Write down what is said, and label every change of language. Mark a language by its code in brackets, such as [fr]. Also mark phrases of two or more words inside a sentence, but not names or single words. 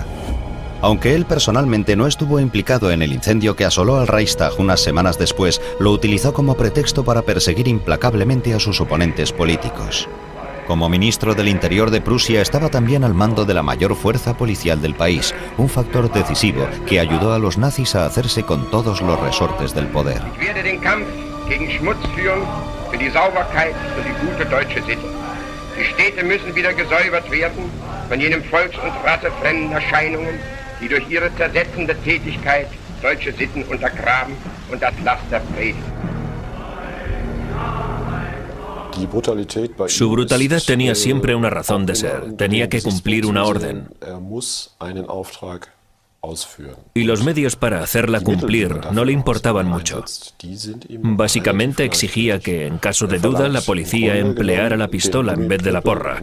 [es] Aunque él personalmente no estuvo implicado en el incendio que asoló al Reichstag unas semanas después, lo utilizó como pretexto para perseguir implacablemente a sus oponentes políticos. Como ministro del Interior de Prusia estaba también al mando de la mayor fuerza policial del país, un factor decisivo que ayudó a los nazis a hacerse con todos los resortes del poder. [de] Die durch ihre zersetzende Tätigkeit deutsche Sitten untergraben und das Laster predigen. [es] Su brutalidad tenía siempre una razón de ser. Tenía que cumplir una orden. Y los medios para hacerla cumplir no le importaban mucho. Básicamente exigía que, en caso de duda, la policía empleara la pistola en vez de la porra.